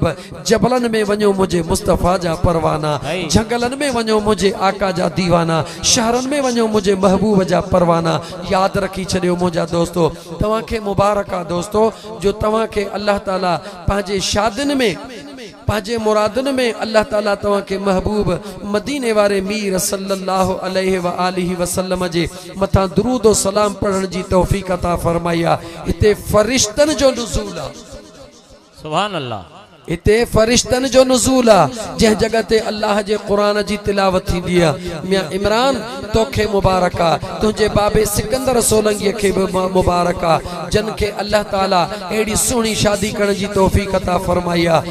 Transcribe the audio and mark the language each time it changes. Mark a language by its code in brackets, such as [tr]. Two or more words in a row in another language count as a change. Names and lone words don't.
[sd] जबलन में वञो मुझे मुस्तफा जा परवाना, जंगलन में वञो मुझे आका जा दीवाना, शहरन में वञो मुझे महबूब जा परवाना। याद रखी छॾियो मुंहिंजा दोस्तो, तव्हांखे मुबारक आहे दोस्तो, जो तव्हांखे अल्लाह ताला पंहिंजे शादियुनि में पंहिंजे मुरादनि में अल्लाह ताला तव्हांखे महबूब मदीने वारे मीर [ar] صلى الله عليه وآله وسلم [sd] जे मथां दुरूद और सलाम पढ़ण जी तौफ़ीक़ अता फरमाई आहे। हिते फ़रिश्तनि जो नुज़ूल आहे। [ar] سبحان الله. [sd] इते फरिश्तन जो नुज़ूल आ, जंहिं जगह ते अल्लाह जे क़ुरान जी तिलावत थींदी आहे। मियां इमरान तोखे मुबारक आ, तुंहिंजे बाबे सिकंदर सोलंगी खे बि मुबारक आ, जन खे अल्लाह ताला एड़ी सुहिणी शादी करण जी तौफ़ीक़ अता फरमाई आहे।